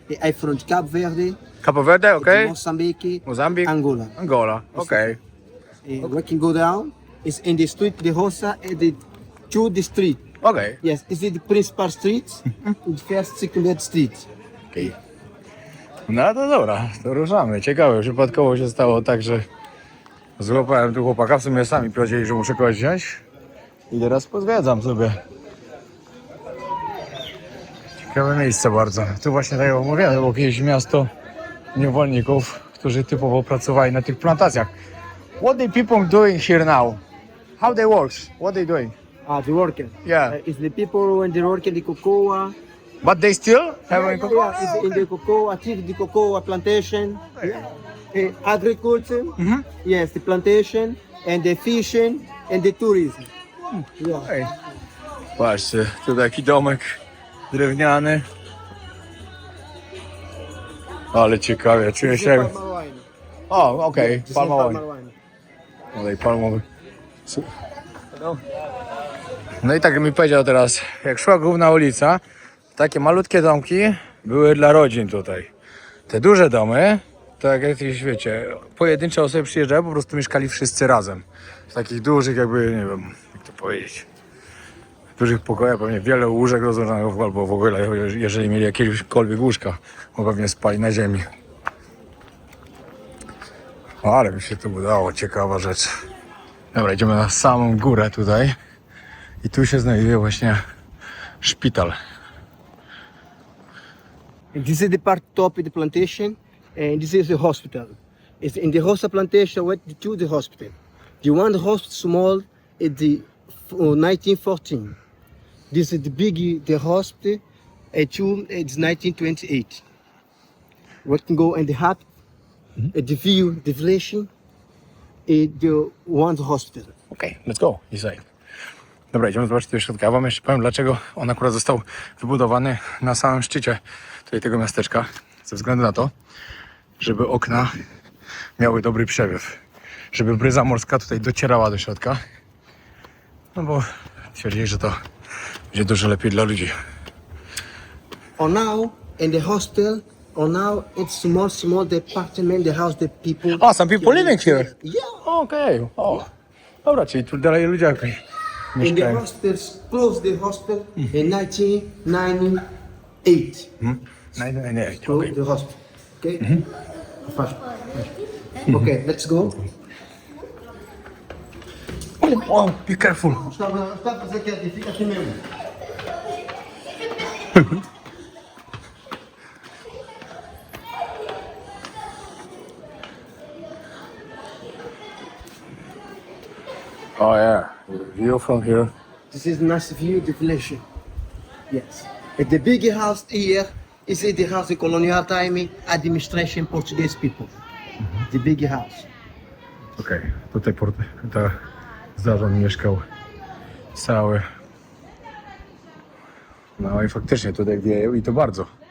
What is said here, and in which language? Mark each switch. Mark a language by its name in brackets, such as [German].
[English] I from Cape Verde, Cabo Verde. Okay. Mozambique, Mozambique. Angola. Angola. Okay. We can go down. It's in the street, the Rosa, and the street. Okay. Yes, it's in the principal street, the first, second street. [Polish] Okay. No to dobra, to ruszamy. Ciekawe, przypadkowo się stało tak, że złapałem tu chłopaka, w sumie sami powiedzieli, że muszę kogoś wziąć i teraz pozwiedzam sobie. Ciekawe miejsce bardzo. Tu właśnie tak jak mówiłem, było jakieś miasto niewolników, którzy typowo pracowali na tych plantacjach. [English] What the people doing here now? How they work? What they doing? The worker. Yeah. It's the people when they work in the cocoa. But they still having Yeah, it's in the cocoa, active the cocoa plantation. Yeah. Agriculture. Yes, the plantation and the fishing and the tourism. Yeah. [Polish] Ej. Patrzcie, tu taki domek drewniany. Ale ciekawie, czuję [English] This is [Polish] się... [English] palm wine. [Polish] O, okej, [English] This is [Polish] palmowy. [English] palm wine. [Polish] Olej palmowy. No i tak mi powiedział teraz, jak szła główna ulica, takie malutkie domki były dla rodzin tutaj. Te duże domy, to jak jakieś, wiecie, pojedyncze osoby przyjeżdżały, po prostu mieszkali wszyscy razem. W takich dużych jakby, nie wiem, jak to powiedzieć, dużych pokojach, pewnie wiele łóżek rozłożonych, albo w ogóle, jeżeli mieli jakiekolwiek łóżka, bo pewnie spali na ziemi. O, ale mi się to udało, ciekawa rzecz. Dobra, idziemy na samą górę tutaj i tu się znajduje właśnie szpital. [English] And this is the part top of the plantation, and this is the hospital. It's in the Rosa plantation went to the hospital. The one hospital small is the 1914. This is the big the hospital. It's 1928. We can go in the hut, the view, the village, the one hospital. Okej, let's go. Inside. [Polish] Dobra, idziemy zobaczyć do środka. Ja wam jeszcze powiem, dlaczego on akurat został wybudowany na samym szczycie tutaj tego miasteczka. Ze względu na to, żeby okna miały dobry przewiew. Żeby bryza morska tutaj docierała do środka. No bo twierdzili, że to będzie dużo lepiej dla ludzi. [English] Or now in the hostel, or now it's small the apartment, the house, the people. Oh, some people living here. Yeah. [Polish] Okej. O. Dobra, czyli tu dalej ludzie jakoś [English] In the [Polish] mieszkają. [English] hostels, closed the hostel in 1998. [Polish] Nie, [English] Closed the hostel. Okay? Fast. Okay, let's go. Oh, be careful. [Portuguese] Stop aqui, fica aqui mesmo. [English] Oh yeah, view from here. This is nice view, the village. Yes. And the big house here is the house the colonial time administration Portuguese people. The big house. [Polish] Okej, tutaj zarząd mieszkał cały. No i faktycznie tutaj wieje i to bardzo.